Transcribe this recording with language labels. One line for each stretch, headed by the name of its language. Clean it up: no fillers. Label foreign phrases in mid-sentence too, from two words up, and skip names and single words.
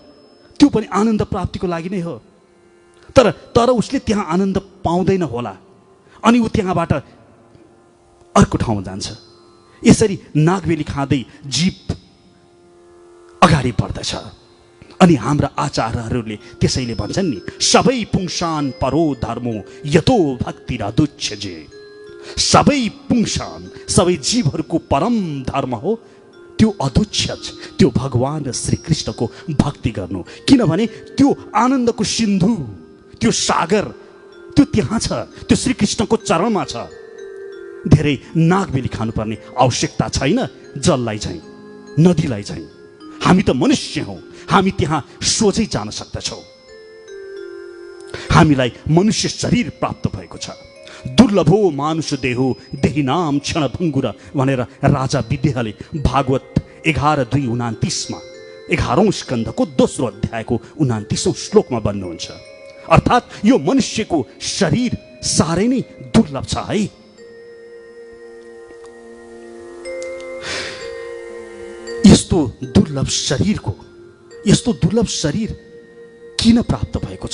Nepali: त्यो पनि आनन्द प्राप्तिको लागि नै हो। तर उसले त्यहाँ आनन्द पाउँदैन होला, अनि ऊ त्यहाँबाट अर्को ठाउँमा जान्छ। यसरी नागबेली खाँदै जीव अगाडि बढ्दछ। अनि हाम्रा आचार्यहरूले त्यसैले भन्छन् नि,
Sanskrit: सबै पुंसान परो धर्मो यतो भक्ति रादुच्छजे। सबै पुंसान,
Nepali: सबै जीवहरूको परम धर्म हो त्यो अदुच्छज, त्यो भगवान श्री कृष्णको भक्ति गर्नु। किनभने त्यो आनन्दको सिन्धु, त्यो सागर, त्यो त्यहाँ छ, त्यो श्री कृष्णको चरणमा छ। धेरै नागबेली खानुपर्ने आवश्यकता छैन। जललाई चाहिँ, नदीलाई चाहिँ। हामी त मनुष्य हौँ, हामी त्यहाँ सोझै जान सक्दछौँ। हामीलाई मनुष्य शरीर प्राप्त भएको छ।
Sanskrit: दुर्लभो मानुष देहो देही नाम क्षण भङ्गुर
Nepali: भनेर राजा विद्याले भागवत 11:2-29 11औं स्कन्धको 2रो अध्यायको 29औं श्लोकमा भन्नुहुन्छ। अर्थात् यो मनुष्यको शरीर साह्रै नै दुर्लभ छ है। यस्तो दुर्लभ शरीर किन प्राप्त भएको छ?